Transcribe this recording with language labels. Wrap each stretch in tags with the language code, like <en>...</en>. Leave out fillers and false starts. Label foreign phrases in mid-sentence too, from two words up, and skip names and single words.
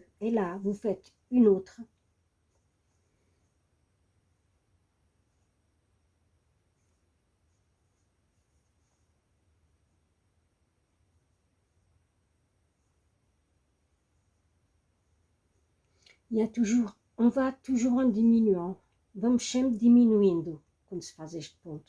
<fr>Et là, vous faites une autre. On va toujours en diminuant.</fr> <pt>Vamos sempre diminuindo quando se faz este ponto.</pt>